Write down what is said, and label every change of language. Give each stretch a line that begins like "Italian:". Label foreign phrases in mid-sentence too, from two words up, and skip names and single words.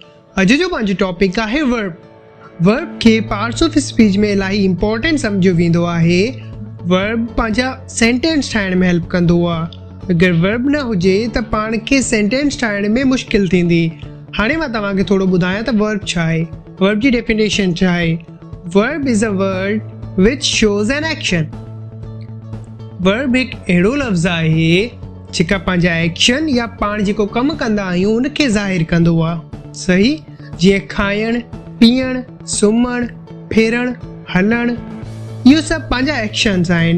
Sindhi: अॼु जो पंहिंजो टॉपिक आहे वर्ब के
English: parts of speech
Sindhi: में इलाही इंपॉर्टेंट समझो वेंदो आहे। वर्ब पंहिंजा सेंटेंस ठाहिण में हेल्प कंदो आहे। अगरि वर्ब न हुजे त पाण खे सेंटेंस ठाहिण में मुश्किल थींदी। हाणे मां तव्हांखे थोरो ॿुधायां त वर्ब छा आहे, वर्ब जी डेफिनेशन छा आहे।
English: Verb is a word which shows an action.
Sindhi: वर्ब हिकु अहिड़ो लफ़्ज़ आहे जेका पंहिंजा एक्शन या पाण जेको कमु कंदा आहियूं उनखे ज़ाहिर कंदो आहे। सही, जीअं खाइणु, पीअणु, सुम्हणु, फेरणु, हलणु, इहो सभु पंहिंजा एक्शन्स आहिनि।